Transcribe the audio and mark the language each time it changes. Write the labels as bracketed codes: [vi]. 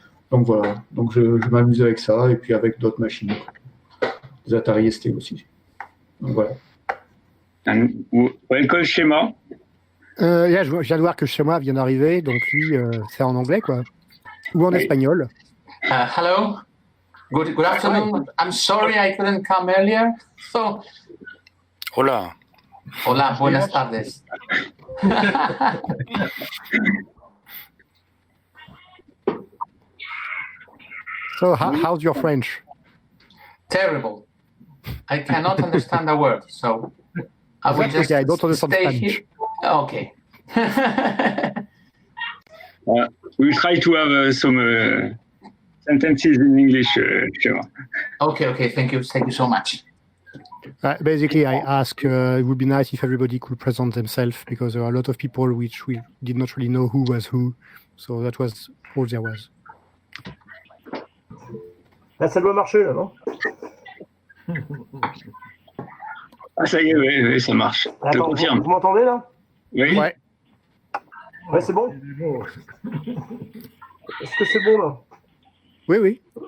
[fr] Donc voilà, donc je m'amuse avec ça, et puis avec d'autres machines. Des Atari ST aussi. Donc voilà. [en] Welcome schéma. [fr] Je viens de voir que Schéma vient d'arriver, donc lui, c'est en anglais, quoi. Ou en espagnol. [en] Hello. Good afternoon. I'm sorry I couldn't come earlier. So. [es] Hola. Hola, buenas tardes. [en] So, how's your French? Terrible. I cannot understand a word, so I will just I don't understand stay French. here. Okay. We'll try to have some sentences in English, Shema. Okay. Thank you so much. Basically, I ask, it would be nice if everybody could present themselves, because there are a lot of people which we did not really know who was who. So that was all there was. [fr] Là, ça doit marcher, là, non? Ah, ça y est, oui, ça marche. Je te confirme. Vous m'entendez, là? Oui. Ouais. Ouais, c'est bon? Est-ce que c'est bon, là? Oui.